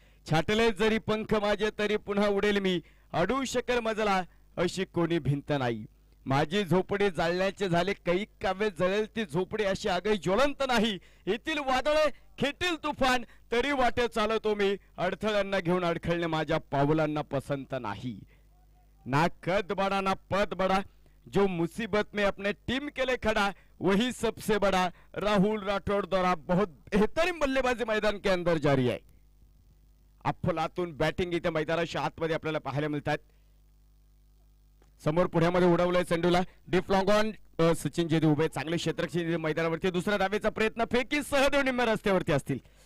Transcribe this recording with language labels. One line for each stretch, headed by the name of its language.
Marathi: छाटले जरी पंख माझे तरी पुन्हा उडेल मी, अडू शकेल मजला अशी कोणी भिंत नाही. माझी झोपडी जाळण्याचे झाले कैक काव्य, जळेल ती झोपडी अशी आगही ज्वलंत नाही. येथील वादळे खेटील तुफान तरी वाटे चालतो मी, अडथळ्यांना घेऊन अडखळणे माझ्या पावलांना पसंत नाही.
Hindi: ना कद बड़ा ना पद बड़ा, जो मुसीबत में अपने टीम के लिए खड़ा वही सबसे बड़ा. राहुल राठौड़ द्वारा बहुत बेहतरीन बल्लेबाजी मैदान के अंदर जारी है.
Marathi: अफलातून बॅटिंग इथे मैदानाच्या आतमध्ये आपल्याला पाहायला मिळतात. समोर पुढ्यामध्ये उडवलंय चेंडूला, डीप लॉंग ऑन. सचिन जेदी उभे, चांगले क्षेत्ररक्षक मैदानावरती. दुसऱ्या धावेचा प्रयत्न, फेकी सहदेव निम्म्या रस्त्यावरती असतील.